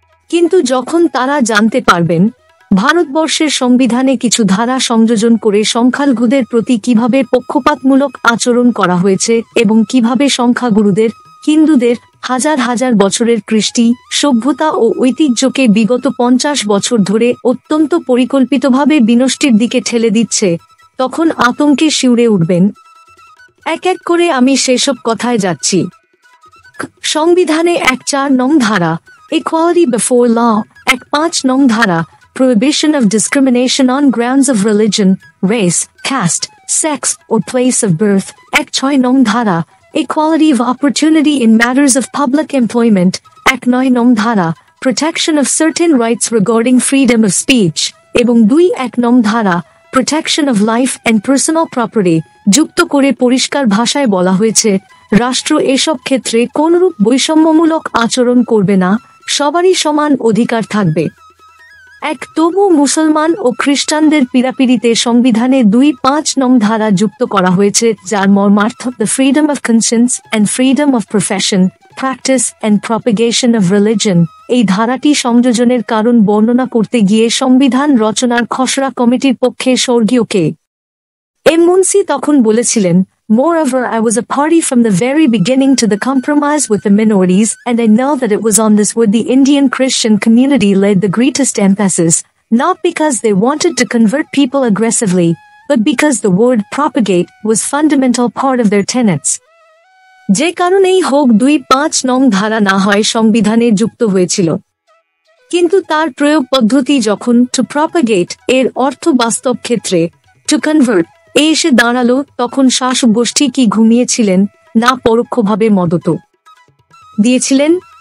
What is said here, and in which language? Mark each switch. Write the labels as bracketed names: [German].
[Bangla] কিন্তু যখন তারা জানতে পারবেন ভারতবর্ষের সংবিধানে কিছু ধারা সংযোজন করে সংখ্যালঘুদের প্রতি কিভাবে পক্ষপাতমূলক আচরণ করা হয়েছে এবং কিভাবে সংখ্যাগুরুদের, হিন্দুদের হাজার হাজার বছরের কৃষ্টি, সভ্যতা ও ঐতিহ্যকে বিগত 50 বছর ধরে অত্যন্ত পরিকল্পিতভাবে বিনষ্টের দিকে ঠেলে দিচ্ছে, তখন আতঙ্কে শিউরে উঠবেন। এক এক করে আমি সেসব কথায় যাচ্ছি। সংবিধানে 1(4) নং ধারা [English] equality before law, [Bangla] 1(5) নং ধারা [English] prohibition of discrimination on grounds of religion, race, caste, sex, or place of birth, [Bangla] 1(6) নং ধারা [English] equality of opportunity in matters of public employment, [Bangla] 1(9) নং ধারা [English] protection of certain rights regarding freedom of speech, [Bangla] এবং 2(1) নং ধারা [English] protection of life and personal property [Bangla] যুক্ত করে পরিষ্কার ভাষায় বলা হয়েছে রাষ্ট্র এসব ক্ষেত্রে কোনরূপ বৈষম্যমূলক আচরণ করবে না, সবারই সমান অধিকার থাকবে। তবু মুসলমান ও খ্রিস্টানদের পীড়াপিড়িতে সংবিধানে 2(5) নং ধারা যুক্ত করা হয়েছে, যার মর্মার্থ [English] The freedom of conscience and freedom of profession, practice and propagation of religion. [Bangla] এই ধারাটি সংযোজনের কারণ বর্ণনা করতে গিয়ে সংবিধান রচনার খসড়া কমিটির পক্ষে স্বর্গীয় কে এম মুন্সি তখন বলেছিলেন, [English] Moreover, I was a party from the very beginning to the compromise with the minorities, and I know that it was on this wood the Indian Christian community laid the greatest emphasis, not because they wanted to convert people aggressively, but because the word propagate was fundamental part of their tenets. [Bangla] যে কারণেই হোক 2(5) নং ধারা না হয় সংবিধানে যুক্ত হয়েছিল, কিন্তু তার প্রয়োগ পদ্ধতি যখন টু প্রপাগেট এর অর্থ বাস্তব ক্ষেত্রে টু কনভার্ট এসে দাঁড়ালো, তখন শাসক গোষ্ঠী কি ঘুমিয়েছিলেন না পরোক্ষভাবে মদত দিয়েছিলেন?